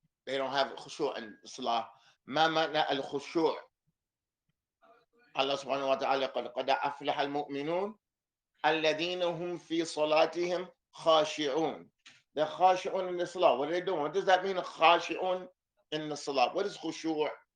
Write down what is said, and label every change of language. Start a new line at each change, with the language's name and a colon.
English: They don't have خشوع in الصلاة.
Arabic: ما معنى الخشوع؟ الله سبحانه وتعالى قد أفلح المؤمنون الذين هم في صلاتهم خاشعون.
English: They're خاشعون in the salah. What are they doing? What does that mean? خاشعون in the salah. What is خشوع?